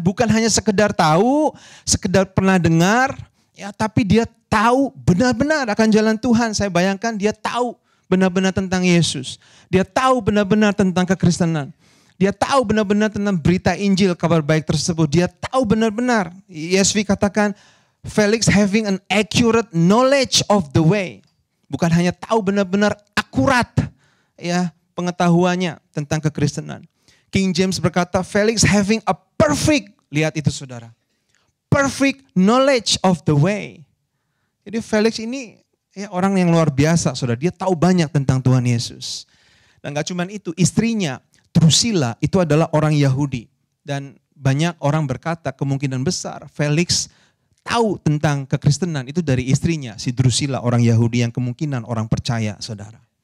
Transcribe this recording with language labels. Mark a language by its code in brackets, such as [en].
[id] Bukan hanya sekedar tahu, sekedar pernah dengar. Ya, tapi dia tahu benar-benar akan jalan Tuhan. Saya bayangkan dia tahu benar-benar tentang Yesus. Dia tahu benar-benar tentang kekristenan. Dia tahu benar-benar tentang berita Injil, kabar baik tersebut. Dia tahu benar-benar. [en] ESV [id] katakan, [en] Felix having an accurate knowledge of the way. [id] Bukan hanya tahu benar-benar akurat ya pengetahuannya tentang kekristenan. King James berkata, Felix [en] having a perfect, [id] lihat itu saudara. [en] Perfect knowledge of the way. [id] Jadi Felix ini ya, orang yang luar biasa, saudara. Dia tahu banyak tentang Tuhan Yesus. Dan gak cuma itu, istrinya Drusilla itu adalah orang Yahudi. Dan banyak orang berkata kemungkinan besar Felix tahu tentang kekristenan itu dari istrinya, si Drusilla, orang Yahudi yang kemungkinan orang percaya, saudara.